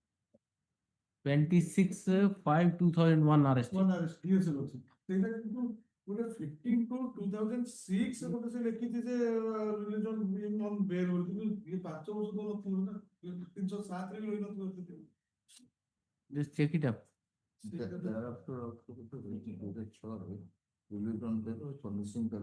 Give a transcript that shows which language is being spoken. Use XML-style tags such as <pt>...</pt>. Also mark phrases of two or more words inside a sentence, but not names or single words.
<en>Twenty-six 5/2001 arrest. One arrest, yes, sir.</en> <or>ଗୋଟେ 15 to 2006 ଗୋଟେ ସେ ଲେଖିଛି ଯେ</or> <en>release on bail</en> <or>ବୋଲି, କିନ୍ତୁ ଇଏ 5 ବର୍ଷ ତ ନଥିବ ନା, 307 ରେ ରହିନଥିବ।</or> <en>Just check it up. Thereafter, October 2006, released on bail or furnishing the.</en>